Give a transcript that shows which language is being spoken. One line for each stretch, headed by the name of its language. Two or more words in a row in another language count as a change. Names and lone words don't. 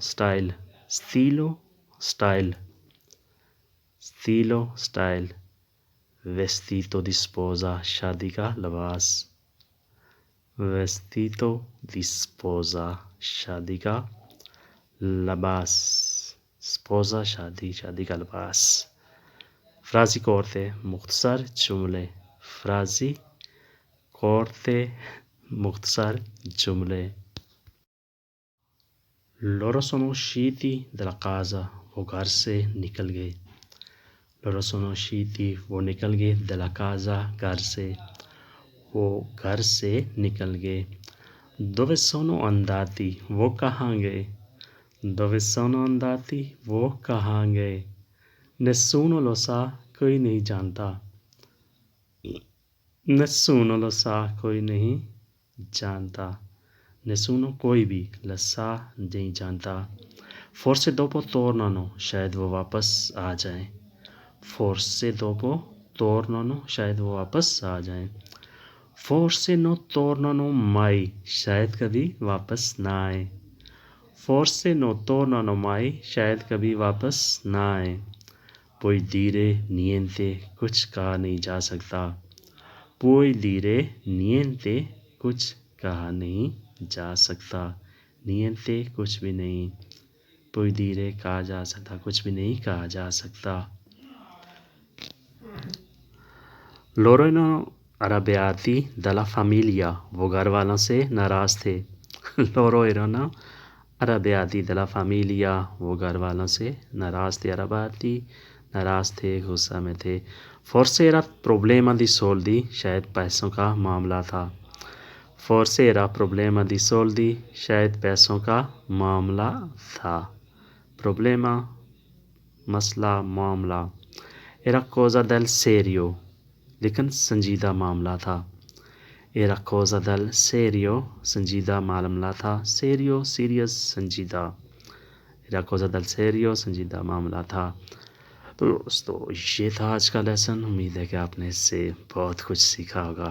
Urdu: سٹائل،
Italian: vestito di sposa
Urdu: شادی کا لباس، سپوزا شادی کا لباس۔
Italian: frasi corte
Urdu: مختصر جملے۔
Italian: loro sono usciti dalla casa،
Urdu: وہ گھر سے نکل گئے، وہ نکل گئے،
Italian: dalla casa
Urdu: وہ گھر سے نکل گئے۔
Italian: dove sono andati،
Urdu: وہ کہاں گئے،
Italian: nessuno lo sa،
Urdu: کوئی نہیں جانتا، nessuno کوئی بھی،
Italian: lo sa
Urdu: نہیں جانتا۔
Italian: forse dopo tornano،
Urdu: شاید وہ واپس آ جائیں،
Italian: forse non tornano mai،
Urdu: شاید کبھی واپس نہ آئیں،
Italian: poi dire niente،
Urdu: کچھ کہا نہیں جا سکتا، niente کچھ بھی نہیں،
Italian: poi dire
Urdu: کہا جا سکتا، کچھ بھی نہیں کہا جا سکتا۔
Italian: loro erano arrabbiati dalla famiglia،
Urdu: وہ گھر والوں سے ناراض تھے، وہ گھر والوں سے ناراض تھے، غصہ میں تھے۔
Italian: forse era problema di soldi،
Urdu: شاید پیسوں کا معاملہ تھا، problema مسئلہ، معاملہ۔
Italian: era cosa del serio،
Urdu: لیکن سنجیدہ معاملہ تھا، سنجیدہ معاملہ تھا، serious سنجیدہ، سنجیدہ معاملہ تھا۔ تو دوستو یہ تھا آج کا لیسن، امید ہے کہ آپ نے اس سے بہت کچھ سیکھا ہوگا۔